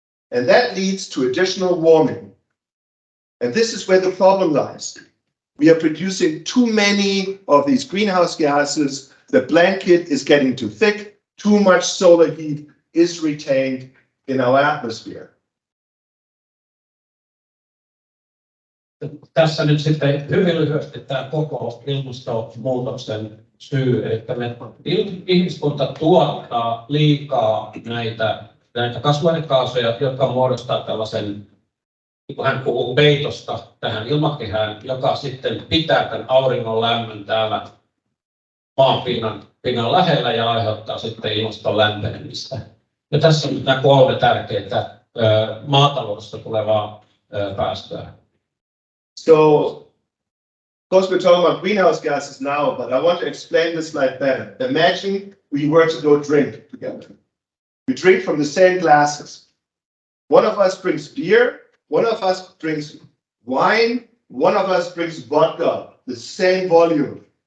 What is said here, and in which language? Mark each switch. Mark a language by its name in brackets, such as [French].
[English] And that leads to additional warming. And this is where the problem lies. We are producing too many of these greenhouse gases. The blanket is getting too thick. Too much solar heat is retained in our atmosphere. [Finnish] Tässä nyt sitten hyvin lyhyesti tämä koko ilmastonmuutoksen syy, että ihmiskunta tuottaa liikaa näitä kasvihuonekaasuja, jotka muodostaa tällaisen, kun hän puhuu peitosta tähän ilmakehään, joka sitten pitää tämän auringon lämmön täällä maan pinnan lähellä ja aiheuttaa sitten ilmaston lämpenemistä. Ja tässä on nämä 3 tärkeää maataloudesta tulevaa päästöä. [English] So, of course, we're talking about greenhouse gases now, but I want to explain this slide better. Imagine we were to go drink together. We drink from the same glasses. One of us drinks beer, one of us drinks wine, one of us drinks vodka, the same volume.